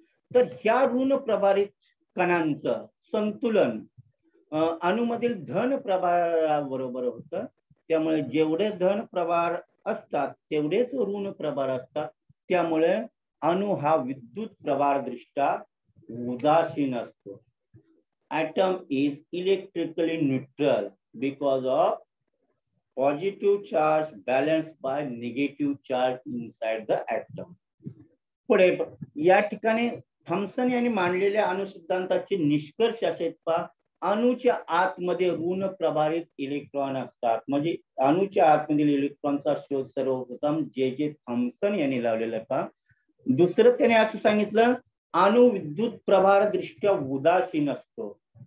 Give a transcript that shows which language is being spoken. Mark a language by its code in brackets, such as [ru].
[mr] तर ह्या ऋण प्रभारित कणांचं संतुलन अणूमधील धन प्रभाराबरोबर होतं. त्यामुळे जेवढे धन प्रभार असतात तेवढेच ऋण प्रभार असतात. त्यामुळे अणू हा विद्युत प्रभार दृष्ट्या उदासीन असतो. [en] Atom is electrically neutral because of positive charge balanced by negative charge inside the atom. [mr] पुढे या ठिकाणी थॉम्सन यांनी मांडलेल्या अणु सिद्धांताचे निष्कर्ष असे पहा. अणूच्या आतमध्ये ऋण प्रभारित इलेक्ट्रॉन असतात. म्हणजे अणूच्या आतमधील इलेक्ट्रॉनचा शोध सर्वप्रथम जे थॉम्सन यांनी लावलेला पहा. दुसरं त्याने असं सांगितलं अणू विद्युत प्रभार दृष्ट्या उदासीन असतो.